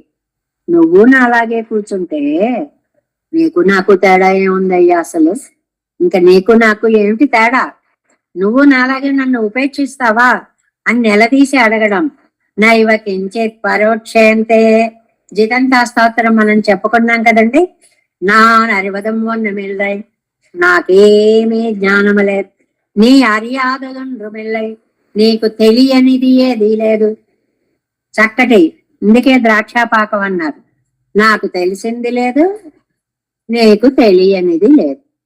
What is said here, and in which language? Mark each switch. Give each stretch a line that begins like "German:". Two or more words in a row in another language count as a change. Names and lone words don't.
Telugu: నువ్వు నాలాగే కూర్చుంటే నీకు నాకు తేడా ఏముందయ్యా అసలు? ఇంకా నీకు నాకు ఏమిటి తేడా? నువ్వు నాలాగే నన్ను ఉపేక్షిస్తావా అని నిలదీసి అడగడం.
Sanskrit: నైవ కించిత్ పరోక్షేంతే
Telugu: జితంతా స్తోత్రం మనం చెప్పుకున్నాం కదండి.
Tamil: நான் அறிவதும் ஒண்ணுமில்லை,
Telugu: నాకేమీ జ్ఞానము లేదు,
Tamil: நீ அறியாதொன்றுமில்லை,
Telugu: నీకు తెలియనిది ఏదీ లేదు. చక్కటి, ఇందుకే ద్రాక్షాపాకం అన్నారు. నాకు తెలిసింది లేదు, నీకు తెలియనిది లేదు.